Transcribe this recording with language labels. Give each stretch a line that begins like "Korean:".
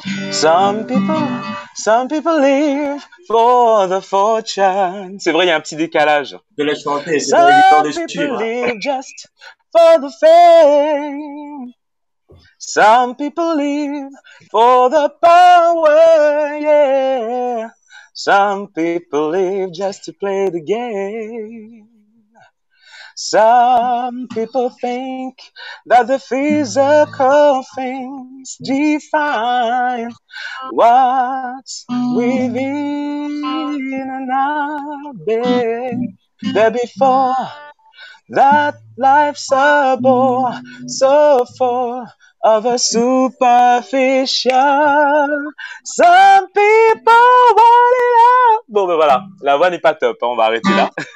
English: Some people live for the fortune.
French: C'est vrai, il y a un petit décalage. De la chanter, c'est pas évident de suivre.
English: Some people live just for the fame. Some people live for the power, yeah. Some people live just to play the game. Some people think that the physical things define what's within and out there. Before that life's a bore, so full of a superficial. Some people want it all.
French: Bon, ben voilà, la voix n'est pas top, hein, on va arrêter là.